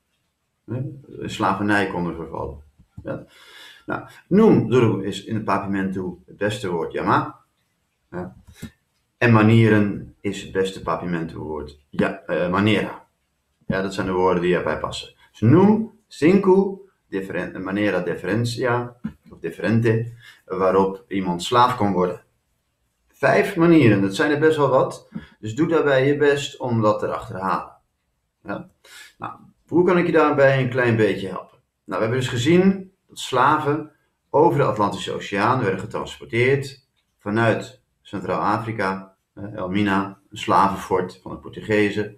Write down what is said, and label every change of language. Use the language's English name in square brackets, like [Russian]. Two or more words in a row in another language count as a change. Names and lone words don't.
[Dutch] Slavernij konden vervallen. Ja. Nou, noem is in het papiamento het beste woord jama. Ja. En manieren is het beste papiamento woord manera. Ja, dat zijn de woorden die erbij passen. Dus noem [Papiamento] cinco manera diferencia [Dutch] of differente waarop iemand slaaf kon worden. 5 manieren, dat zijn er best wel wat. Dus doe daarbij je best om dat te achterhalen. Ja? Nou, hoe kan ik je daarbij een klein beetje helpen? Nou, we hebben dus gezien dat slaven over de Atlantische Oceaan werden getransporteerd vanuit Centraal-Afrika, Elmina, een slavenfort van de Portugezen.